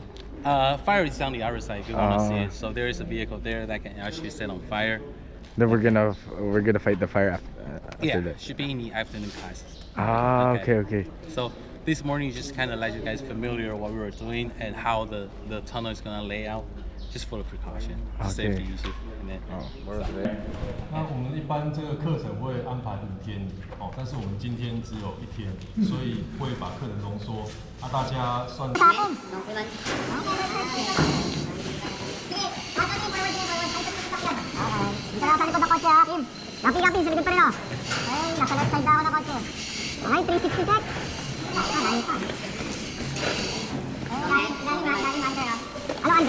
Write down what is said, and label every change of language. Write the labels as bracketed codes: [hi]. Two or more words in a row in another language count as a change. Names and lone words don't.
[en] Fire is on the other side if you want to see it. So there is a vehicle there that can actually set on fire. Then we're gonna fight the fire after Yeah, that. should be in the afternoon classes. Okay. So this morning just kind of let you guys familiar what we were doing and how the tunnel is gonna lay out, just for the precaution, safety issue. And then, [zh] 那我们一般这个课程会安排5天哦，但是我们今天只有1天，所以会把课程浓缩，大家算。 [tl] Nasa likod ng kotse, Kim. Gapi-gapi sa likod pa rin, oh. Ay, nasa left side na ako ng kotse. Okay, 360 sec. Layo pa. Lalim under, oh. Ano under?